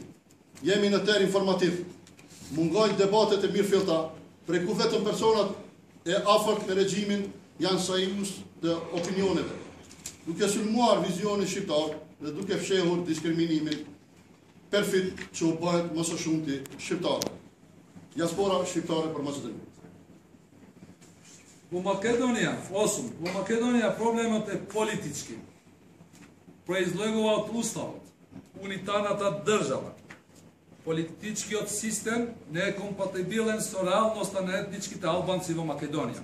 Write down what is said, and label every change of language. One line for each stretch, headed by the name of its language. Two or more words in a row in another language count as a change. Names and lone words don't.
Albanian: Jemi në ter informativ, mungojnë debatet e mirëfillta, prej ku vetëm personat e afërt me regjimin janë sajus të opinioneve, duke sulmuar vizionin shqiptar dhe duke fshehur diskriminimin perfid që u bëhet më së shumti shqiptare. Diaspora shqiptare për Maqedoni.
Macedonian: Во Македонија, во Македонија проблемот е политички. Произлегува од уставот, унитарната држава. Политичкиот систем не е компатибилен со реалноста на етничките албанци во Македонија.